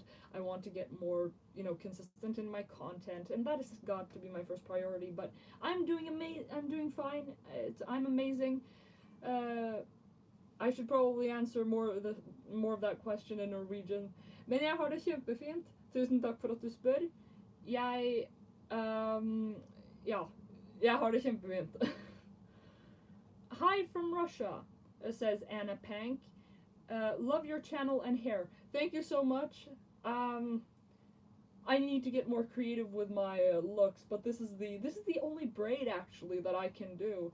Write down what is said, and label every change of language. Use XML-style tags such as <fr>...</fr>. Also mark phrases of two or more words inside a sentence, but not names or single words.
<en>I want to get more, consistent in my content, and that has got to be my first priority. But I'm doing fine. I'm amazing. I should probably answer more of that question in Norwegian.</en> <no>Men jeg har det kjempefint. Tusen takk for at du spør. Jeg har det kjempefint.</no> <en>Hi from Russia, says Anna Pank. Love your channel and hair. Thank you so much. I need to get more creative with my looks, but this is the only braid actually that I can do.</en>